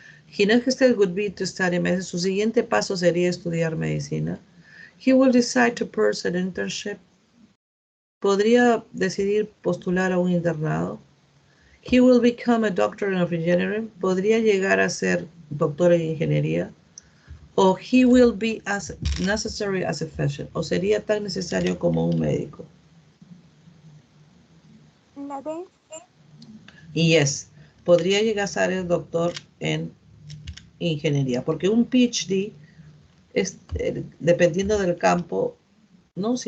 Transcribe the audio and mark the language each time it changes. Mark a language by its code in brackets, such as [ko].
[en] He next step would be to study medicine. [es] Su siguiente paso sería estudiar medicina. [en] He will decide to pursue an internship. [es] Podría decidir postular a un internado. [en] He will become a doctor of engineering. [es] Podría llegar a ser doctor en ingeniería. [en] O he will be as necessary as a physician. [es] O sería tan necesario como un médico. La B. Y yes, podría llegar a ser el doctor en ingeniería. Porque un PhD es, dependiendo del campo, ¿no?